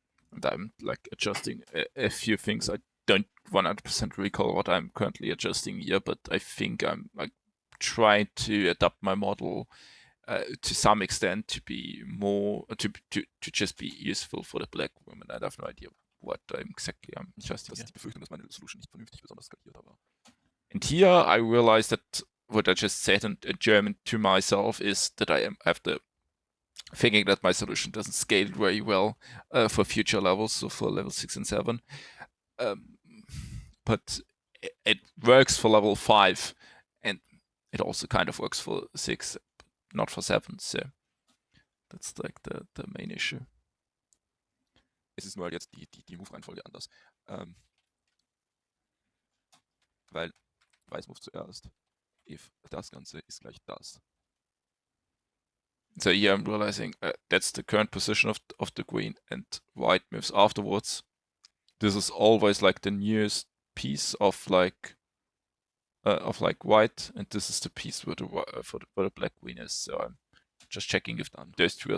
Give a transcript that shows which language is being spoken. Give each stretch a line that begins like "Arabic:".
English: And I'm like adjusting a few things. I don't 100% recall what I'm currently adjusting here, but I think I'm like trying to adapt my model to some extent to be more to just be useful for the black women. I have no idea what exactly I'm adjusting.
German: Das ist die Befürchtung, dass meine Solution nicht vernünftig besonders skaliert, aber.
English: And here I realized that what I just said in German to myself is that I have the thinking that my solution doesn't scale very well for future levels, so for level 6 and 7. But it works for level 5, and it also kind of works for 6, not for 7, so that's like the main issue.
German: Es ist nur halt jetzt die Move-Reihenfolge anders. Weil Weiß Move zuerst, if das Ganze ist gleich das.
English: So here I'm realizing that's the current position of the queen, and white moves afterwards. This is always like the newest piece of like white, and this is the piece where the black queen is. So I'm just checking if those two are